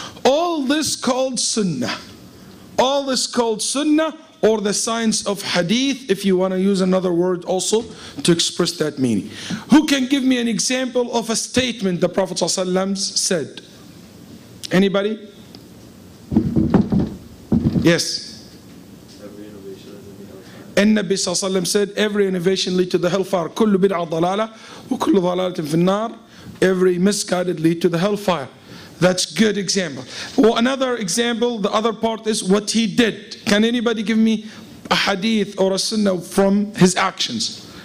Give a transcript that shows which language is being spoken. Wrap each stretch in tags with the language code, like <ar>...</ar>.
<en>All this called Sunnah. All this called Sunnah, or the science of Hadith, if you want to use another word also to express that meaning. Who can give me an example of a statement the Prophet ﷺ said? Anybody? Yes. And Nabi ﷺ said, every innovation leads to the hellfire.</en> <ar>كل بدعة ضلالة وكل ضلالة في النار.</ar> <en>Every misguided lead to the hellfire. That's good example. Well, another example, the other part is what he did. Can anybody give me a hadith or a sunnah from his actions?</en>